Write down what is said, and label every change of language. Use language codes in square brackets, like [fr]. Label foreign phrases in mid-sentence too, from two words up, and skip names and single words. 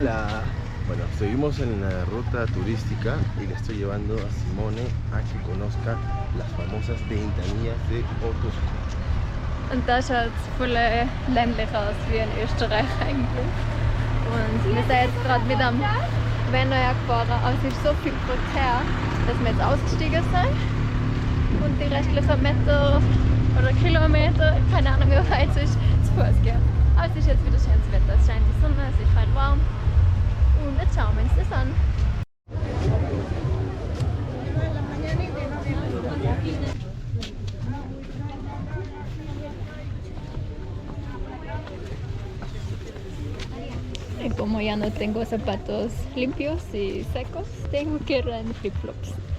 [es] Bueno, seguimos en la ruta turística y le estoy llevando a Simone a que conozca las famosas ventanillas de Otuzco. [de] Und da schaut es voll ländlich aus, wie in Österreich eigentlich. Und wir sind jetzt gerade mit am Wanderjagd gefahren, aber es ist so viel Verkehr, dass wir jetzt ausgestiegen sind. Und die restlichen Meter oder Kilometer, keine Ahnung wie weit es ist, zu Fuß gehen. Aber es ist jetzt wieder schönes Wetter, es scheint die Sonne, es ist halt warm. Und jetzt schauen wir uns das an. [es] Y como ya no tengo zapatos limpios y secos, tengo que ir en flip-flops.